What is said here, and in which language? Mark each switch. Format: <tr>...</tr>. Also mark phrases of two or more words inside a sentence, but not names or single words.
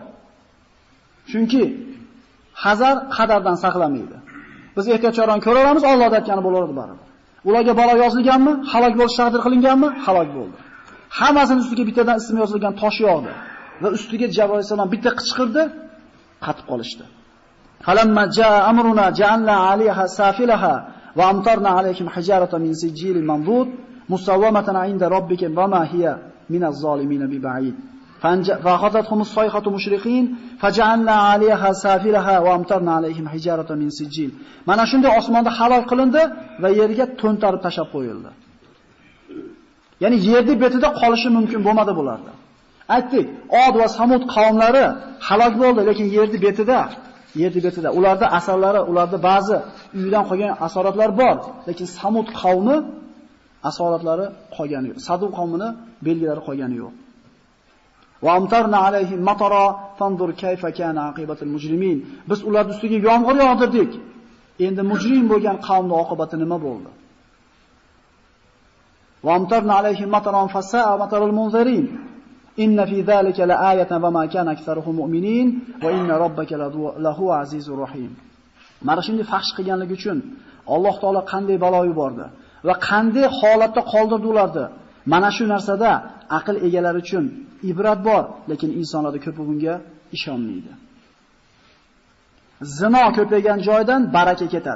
<uz>Chunki hazar qadardan saqlamaydi. Biz ehtiyotkorona ko'ramiz, Alloh aytgani bo'laveradi baribir. Ularga balo yozilganmi? Halok bo'lish taqdir qilinganmi? Halok bo'ldi. Hammasini ustiga bittadan ism yozilgan tosh yog'di va ustiga Jabr alayhisalom bitta qichqirdi, qatib qolishdi.</uz> <ar>فلما جاء أمرنا جعلنا عليها سافلها وأمطرنا عليهم حجارة من سجيل منضود مسومة عند ربك وما هي من الظالمين ببعيد. فأخذتهم الصيحة مشرقين فجعلنا عليها سافلها وامطرنا عليهم حجارة من سجيل.</ar> <uz>Mana shunday osmonda halok qilindi va yerga to'ntarib tashab qo'yildi. Ya'ni yerning betida qolishi mumkin bo'lmadi bularda. Aytdik, Od va Samud qavmlari halok bo'ldi, lekin yerning betida ularda asarlari, ularda ba'zi uydan qolgan asoratlar bor, lekin Samud qavmi asoratlari qolgani yo'q. Sadum qavmini belgilari qolgani yo'q.</uz> <ar>وأمطرنا عليهم مطرا فانظر كيف كان عاقبة المجرمين.</ar> <uz>Biz ularning ustiga yomg'ir yog'dirdik. Endi mujrim bo'lgan qavmning oqibati nima bo'ldi?</uz> <ar>وأمطرنا عليهم مطرا فساء مطر المنذرين. إن في ذلك لآية وما كان أكثرهم مؤمنين وإن ربك لهو العزيز الرحيم.</ar> <uz>Mana shunday faxsh qilganligi uchun Alloh taolo qanday balo yubordi va qanday holatda qoldirdi ularni. Mana shu narsada aql egalari uchun ibrat bor, lekin insonlarda ko'pi bunga ishonmaydi. Zino ko'paygan joydan baraka ketadi.</uz>